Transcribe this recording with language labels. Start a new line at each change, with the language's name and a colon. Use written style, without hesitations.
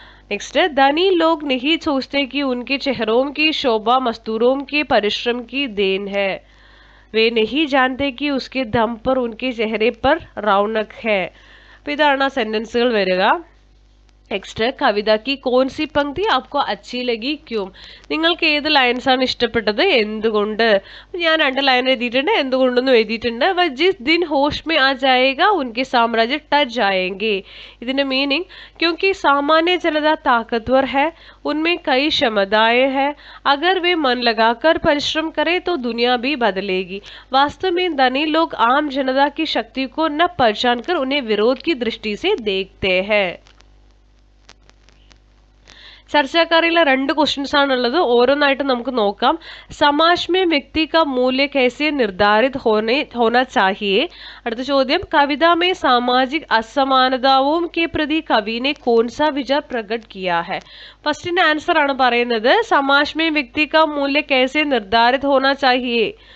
Hindi: Next, धनी लोग नहीं सोचते कि उनके चेहरों की शोभा मजदूरों के परिश्रम की देन है, वे नहीं जानते कि उसके दम पर उनके चेहरे पर रौनक है.
Malayalam: അപ്പോൾ ഇതാണ് ആ സെന്റൻസുകൾ വരിക. നെക്സ്റ്റ്, കവിത
Hindi: की कौन सी पंक्ति आपको अच्छी लगी क्यों?
Malayalam: നിങ്ങൾക്ക് ഏത് ലൈൻസ് ആണ് ഇഷ്ടപ്പെട്ടത്, എന്തുകൊണ്ട്? ഞാൻ 2 ലൈൻ എഴുതിയിട്ടുണ്ട്, എന്തുകൊണ്ടെന്നും എഴുതിയിട്ടുണ്ട്.
Hindi: वह जिस दिन होश में आ जाएगा उनके साम्राज्य टच जाएंगे.
Malayalam: ഇതിന്റെ മീനിങ്,
Hindi: क्योंकि सामान्य जनता ताकतवर है, उनमें कई क्षमताएं हैं, अगर वे मन लगाकर परिश्रम करें तो दुनिया भी बदलेगी. वास्तव में धनी लोग आम जनता की शक्ति को न पहचान कर उन्हें विरोध की दृष्टि से देखते हैं.
Malayalam: ചർച്ചക്കാരിലെ 2 ക്വസ്റ്റ്യൻസ് ആണുള്ളത്, ഓരോന്നായിട്ട് നമുക്ക് നോക്കാം.
Hindi: സമാജ് में व्यक्ति का मूल्य कैसे निर्धारित होना चाहिए.
Malayalam: അടുത്ത ചോദ്യം,
Hindi: कविता में सामाजिक असमानताओं के प्रति कवि ने कौन सा विचार प्रकट किया है.
Malayalam: ഫസ്റ്റിന്റെ ആൻസർ ആണ് പറയുന്നത്,
Hindi: समाज में व्यक्ति का मूल्य कैसे निर्धारित होना चाहिए.